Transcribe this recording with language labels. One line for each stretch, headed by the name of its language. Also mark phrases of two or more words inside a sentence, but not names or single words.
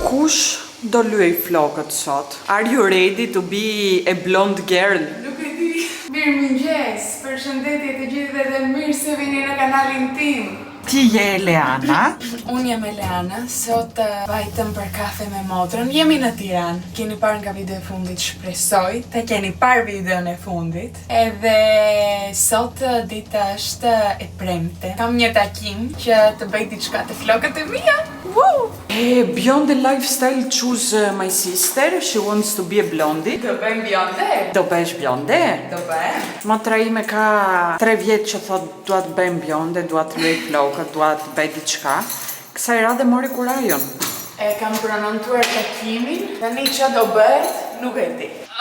Albanian: Kush do luaj flokët sot?
English: Are you ready to be a blonde girl?
Albanian: Nuk e di. Mirëmëngjes, përshëndetje të gjithëve dhe mirë se vini në kanalin tim. Ti je Eleana? Unë jam Eleana, sot vajtëm për kafe me motrën. Jemi në Tiranë. Keni parë nga video e fundit, shpresoj të keni parë videon e fundit. Edhe sot dita është e premte. Kam një takim që të bëj diçka të flokët e mia. Woo!
English: Beyond the lifestyle, choose my sister. She wants to be a blondie.
Albanian: Do bëjmë bjonde? Do bësh bjonde? Do bëjmë. Motra ime ka 3 vjet që thot dua të bëjmë bjonde, dua të luaj flokët, dua të bëj diçka. Kësaj radhe mori kurajon. E kam pronontuar takimin, tani që do bëhet, nuk e di.